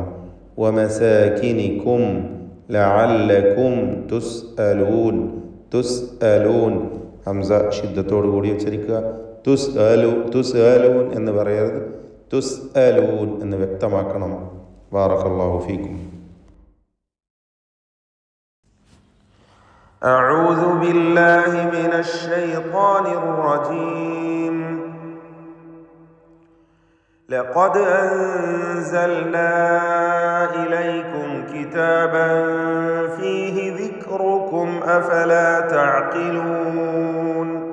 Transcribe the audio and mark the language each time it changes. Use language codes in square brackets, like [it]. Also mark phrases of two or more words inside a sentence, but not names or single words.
[ar] ومساكنكم لعلكم تسألون تسألون, [ml] ഹംസ ശിദ്ദത്തോടു കൂടി ഉച്ചരിക്കുക. തുസ്അലൂൻ എന്ന് പറയരുത്, തുസ്അലൂൻ എന്ന് വ്യക്തമാക്കണം. [ar] بارك الله فيكم. أعوذ بالله من الشيطان الرجيم. لقد أنزلنا إليكم كتابا فيه ذكركم أفلا تعقلون.